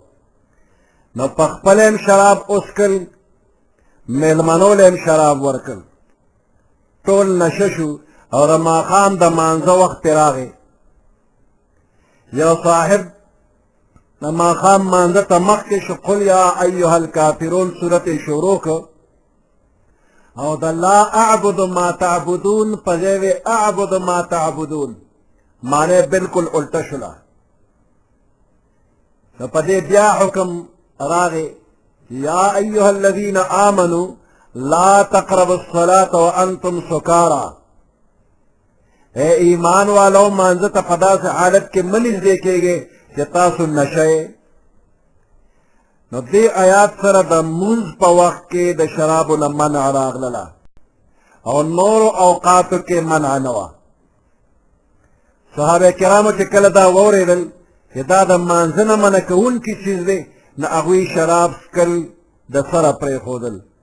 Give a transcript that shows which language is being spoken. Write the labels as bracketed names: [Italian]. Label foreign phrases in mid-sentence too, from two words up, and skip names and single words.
[Pashto] نو په خپله هم شراب وڅښل، میلمنو له هم شراب ورکړل، ټول نشه شو او د ماښام د مانځه وخت پرې راغی. یو صاحب د ماښام مانځه ته مخکې شو، [Arabic] قل یا ایها الکافرون [Pashto] صورت شروع کړ او د [Arabic] لا اعبد ما تعبدون [Pashto] په ځای وی [Arabic] اعبد ما تعبدون، [Pashto] معنی بالکل الټه شوله. نو په دې بیا حکم راغی [Arabic] یا ایها الذین آمنوا لا تقربوا الصلاة وانتم سکارا، [Urdu] اے ایمان والو [Pashto] مانځه ته په داسې حالت کې مه نږدې کېږئ چې تاسو نشه. نو دې آیات سره د مونځ په وخت کې د شرابو نه منع راغلله او نورو اوقاتو کې منع نه وه. صحابه کرامو چې کله دا واورېدل چې دا د مانځه نه منع کوونکی چیز دی، نو هغوی شراب څښل د سره پرېښودل.